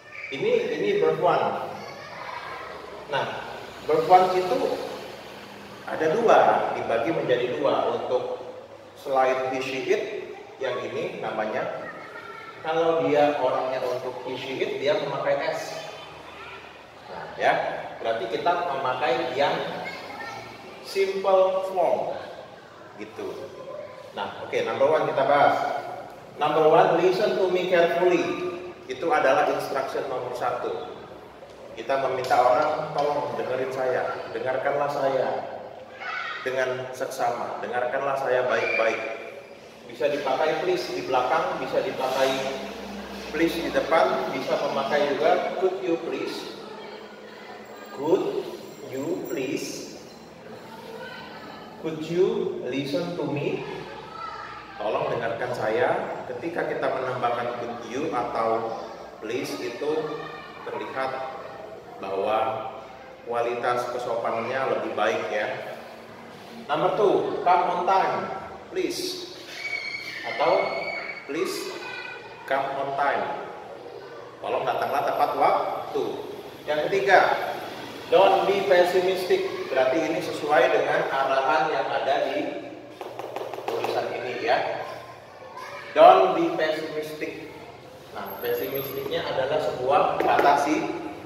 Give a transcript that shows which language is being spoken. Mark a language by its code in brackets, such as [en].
[id] Ini verb 1. Nah, verb 1 itu ada 2, dibagi menjadi 2 untuk selain he she it yang ini namanya. Kalau dia orangnya untuk he she it, dia memakai s. Nah, ya, berarti kita memakai yang simple form gitu. Nah, oke, number 1 kita bahas. [en] Number 1, listen to me carefully. [id] Itu adalah instruction nomor 1. Kita meminta orang, tolong dengerin saya, dengarkanlah saya dengan seksama, dengarkanlah saya baik-baik. Bisa dipakai please di belakang, bisa dipakai please di depan, bisa memakai juga [en] could you please. Could you please. Could you listen to me? [id] Tolong dengarkan saya. Ketika kita menambahkan [en] could you [id] atau please itu terlihat bahwa kualitas kesopanannya lebih baik ya. [en] Number 2, come on time, please. [id] Atau [en] please come on time. [id] Tolong datanglah tepat waktu. Yang ketiga, [en] don't be pessimistic. [id] Berarti ini sesuai dengan arahan yang ada di tulisan ini ya. [en] Don't be pessimistic. [id] Nah, pessimistiknya adalah sebuah kata sifat.